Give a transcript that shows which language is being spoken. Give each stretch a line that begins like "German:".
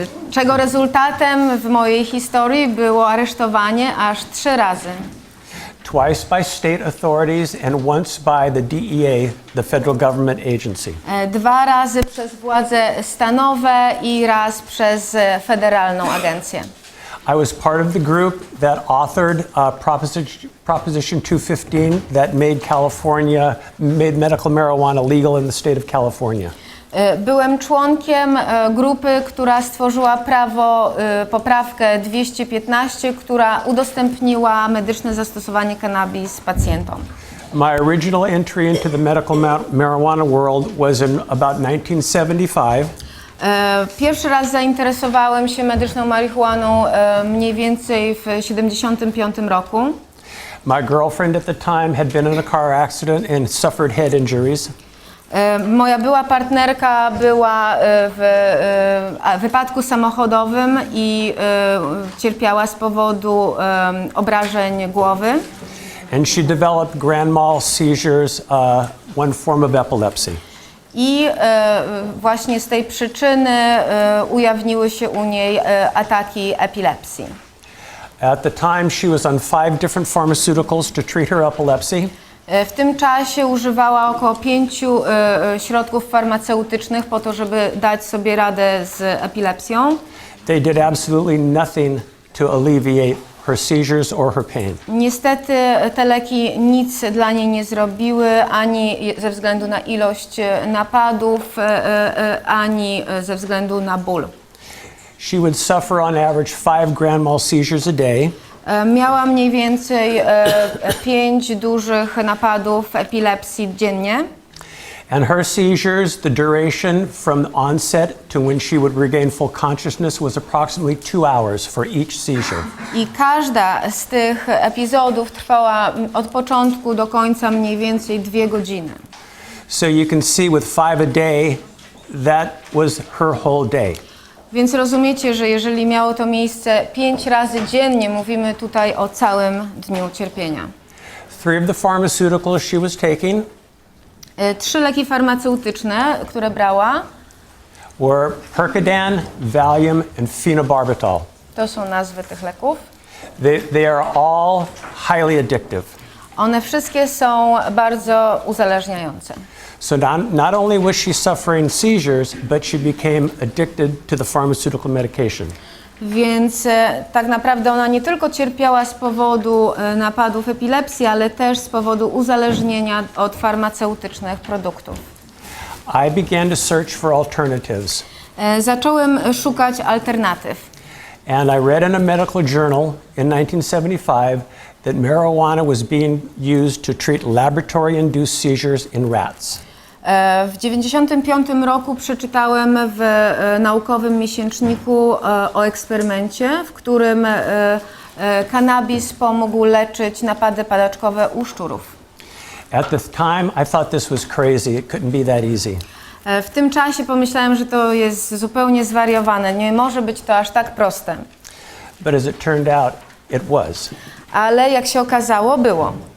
Polish: Czego rezultatem w mojej historii było aresztowanie aż 3 razy.
English: Twice by state authorities and once by the DEA, the federal government agency.
Polish: 2 razy przez władze stanowe i raz przez federalną agencję.
English: I was part of the group that authored Proposition 215 that made medical marijuana legal in the state of California.
Polish: Byłem członkiem grupy, która stworzyła poprawkę 215, która udostępniła medyczne zastosowanie cannabis pacjentom.
English: My original entry into the medical marijuana world was in about 1975.
Polish: Pierwszy raz zainteresowałem się medyczną marihuaną mniej więcej w 1975 roku.
English: My girlfriend at the time had been in a car accident and suffered head injuries.
Polish: Moja była partnerka była w wypadku samochodowym i cierpiała z powodu obrażeń głowy.
English: And she developed grand mal seizures, one form of epilepsy.
Polish: I właśnie z tej przyczyny ujawniły się u niej ataki epilepsji.
English: At the time, she was on 5 different pharmaceuticals to treat her epilepsy.
Polish: W tym czasie używała około 5 środków farmaceutycznych po to, żeby dać sobie radę z epilepsją.
English: They did absolutely nothing to alleviate her seizures or her pain.
Polish: Niestety te leki nic dla niej nie zrobiły, ani ze względu na ilość napadów, ani ze względu na ból.
English: She would suffer on average 5 grand mal seizures a day.
Polish: Miała mniej więcej 5 dużych napadów epilepsji dziennie.
English: And her seizures, the duration from the onset to when she would regain full consciousness was approximately 2 hours for each seizure.
Polish: I każda z tych epizodów trwała od początku do końca mniej więcej 2 godziny.
English: So you can see with 5 a day, that was her whole day.
Polish: Więc rozumiecie, że jeżeli miało to miejsce 5 razy dziennie, mówimy tutaj o całym dniu cierpienia.
English: 3 of the pharmaceuticals she was taking
Polish: 3 leki farmaceutyczne, które brała,
English: were Percodan, Valium, and phenobarbital.
Polish: to są nazwy tych leków.
English: They are all highly addictive.
Polish: One wszystkie są bardzo uzależniające.
English: So not only was she suffering seizures, but she became addicted to the pharmaceutical medication.
Polish: Więc tak naprawdę ona nie tylko cierpiała z powodu napadów epilepsji, ale też z powodu uzależnienia od farmaceutycznych produktów.
English: I began to search for alternatives.
Polish: Zacząłem szukać alternatyw.
English: And I read in a medical journal in 1975 that marijuana was being used to treat laboratory-induced seizures in rats.
Polish: W 1995 roku przeczytałem w naukowym miesięczniku o eksperymencie, w którym cannabis pomógł leczyć napady padaczkowe u szczurów.
English: At the time, I thought this was crazy. It couldn't be that easy.
Polish: W tym czasie pomyślałem, że to jest zupełnie zwariowane. Nie może być to aż tak proste.
English: But as it turned out, it was.
Polish: Ale jak się okazało, było.